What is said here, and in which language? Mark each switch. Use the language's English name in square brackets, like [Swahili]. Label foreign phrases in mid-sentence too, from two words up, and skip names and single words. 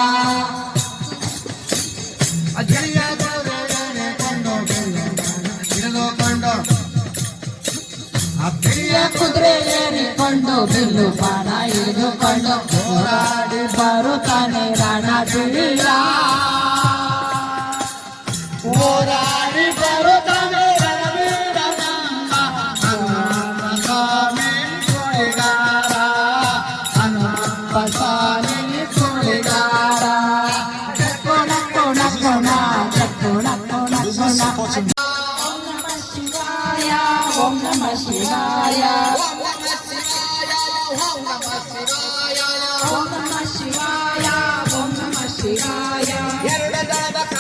[Kannada] ಕುದುರೆ ಏರಿಕೊಂಡು ಬಿಲ್ಲು ಬಾಣ ಹಿಡಿದುಕೊಂಡು ಹೋರಾಡಿ ಬರುತ್ತಾನೆ ರಣಬೀರ ಹೋರಾಡಿ ಬರುತ್ತಾನೆ ರಣಬೀರ ನಮ್ಮ ಸ್ವಾಮಿ ಸುಳಿಗಾರ ಹನುಮಪ್ಪ ಸ್ವಾಮಿ ಸುಳಿಗಾರ ಕೋಣ ಕೋಣ ಕೋಣ ಕೋಣ ಕೋಣ ಕೋಣ [Sanskrit] ಓಂ ನಮ ಶಿವಾಯ ಓಂ ನಮ ಶಿವಾಯ ಓಂ ನಮ ಶಿವಾಯ ಓಂ ನಮ ಶಿವಾಯ [Kannada] ಎರಡು ದಳದ